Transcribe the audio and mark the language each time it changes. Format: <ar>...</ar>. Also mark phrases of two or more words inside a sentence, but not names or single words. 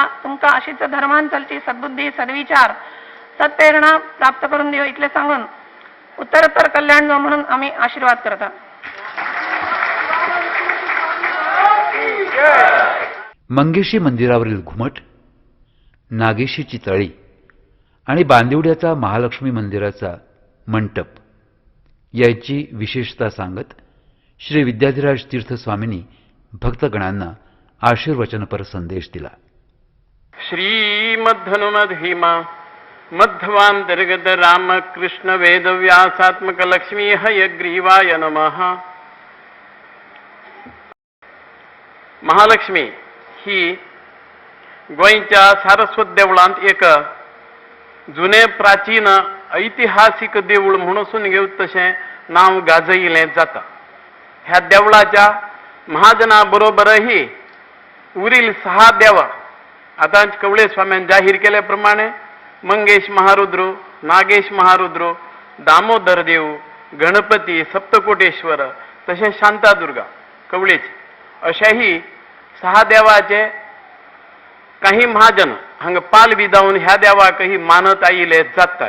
<kok>तुमकां अशीच धर्मान चलची सद्बुद्धी सद्विचार सत्प्रेरणा प्राप्त करून दिवं इतले सांगून उत्तरोत्तर कल्याण जावं म्हणून आमी आशीर्वाद करतात.</kok> <mr>मंगेशी मंदिरावरील घुमट, नागेशीची तळी आणि बांदिवड्याचा महालक्ष्मी मंदिराचा मंटप याची विशेषता सांगत श्री विद्याधिराज तीर्थ स्वामींनी भक्तगणांना आशीर्वचनपर संदेश दिला.</mr> <sa>श्रीमद्धनुमधीमा मध्वांतर्गत रामकृष्ण वेदव्यासात्मक लक्ष्मी हयग्रीवाय नमः.</sa> <kok>महालक्ष्मी ही गोंयच्या सारस्वत देवळांत एक जुने प्राचीन ऐतिहासीक देऊळ म्हणून घेवं तशें नांव गाजयिल्लें जाता. ह्या देवळाच्या महाजना बरोबरही उरील 6 देव आतां कवळे स्वाम्यान जाहीर केल्या प्रमाणे मंगेश महारुद्र, नागेश महारुद्र, दामोदर देव, गणपती, सप्तकोटेश्वर तशें शांतादुर्गा कवळेची अशेही 6 देवाचे काही महाजन हांगा पाल बी जावन ह्या देवाकही मानत आयिल्ले जातात.</kok>